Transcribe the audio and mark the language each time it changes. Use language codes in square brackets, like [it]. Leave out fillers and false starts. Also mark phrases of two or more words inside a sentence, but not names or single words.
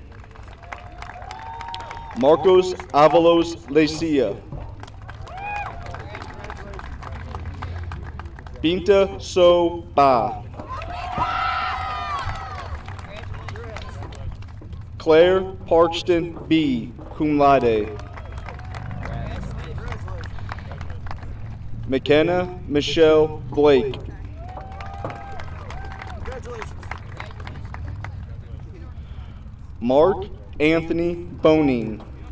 [en] Marcos Avalos Lecia. Binta So Ba. Claire Parkston B., [la] cum laude. [en] McKenna Michelle Blake. Mark Anthony Boning.